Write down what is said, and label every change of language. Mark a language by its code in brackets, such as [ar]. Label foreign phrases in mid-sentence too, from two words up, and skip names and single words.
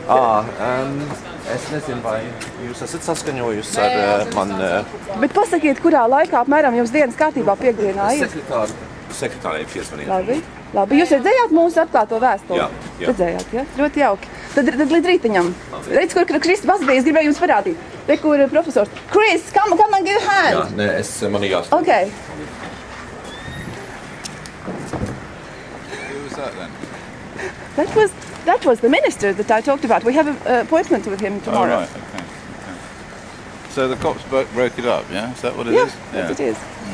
[lv] Es nezinu, vai jūs esat saskaņojusi ar Bet pasakiet, kurā laikā apmēram jums dienas kārtībā piekdienā ir? Sekretārei piezvanīt. Labi, jūs redzējāt mūsu atklāto vēstuli? Jā, jā. Redzējāt, jā? Ļoti jauki. Tad līdz rītiņam. Redz, kur Kristis Basbijs gribēja jums parādīt. Re, kur profesors. [en] Chris, come and give a hand. [lv] Nē, man ir jāsaka. [en] Okay. Who was that then? That was the minister that I talked about. We have an appointment with him Oh, tomorrow. right, okay. So the cops broke it up, yeah? Is that what it Yeah, is? yes, it is.